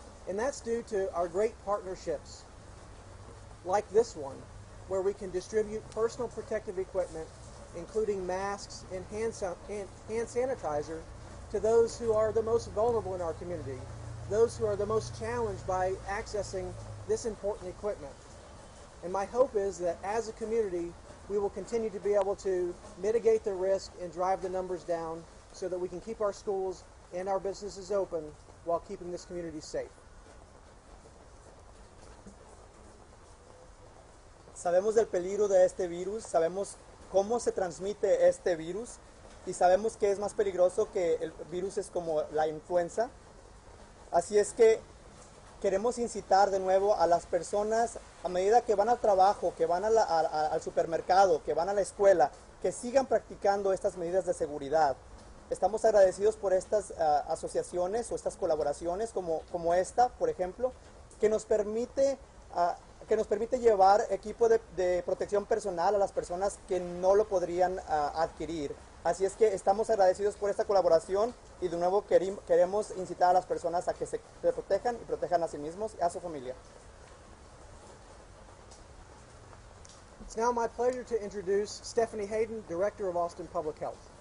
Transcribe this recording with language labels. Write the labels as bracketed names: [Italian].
[English] And that's due to our great partnerships like this one, where we can distribute personal protective equipment, including masks and hand sanitizer, to those who are the most vulnerable in our community, those who are the most challenged by accessing this important equipment. And my hope is that as a community, we will continue to be able to mitigate the risk and drive the numbers down so that we can keep our schools and our businesses open while keeping this community safe. [Spanish] Sabemos del peligro de este virus, sabemos cómo se transmite este virus y sabemos que es más peligroso que el virus es como la influenza. Así es que queremos incitar de nuevo a las personas, a medida que van al trabajo, que van al supermercado, que van a la escuela, que sigan practicando estas medidas de seguridad. Estamos agradecidos por estas asociaciones o estas colaboraciones como esta, por ejemplo, que nos permite llevar equipo de protección personal a las personas que no lo podrían adquirir. Así es que estamos agradecidos por esta colaboración y de nuevo queremos incitar a las personas a que se protejan y protejan a sí mismos y a su familia. [English] It's now my pleasure to introduce Stephanie Hayden, Director of Austin Public Health.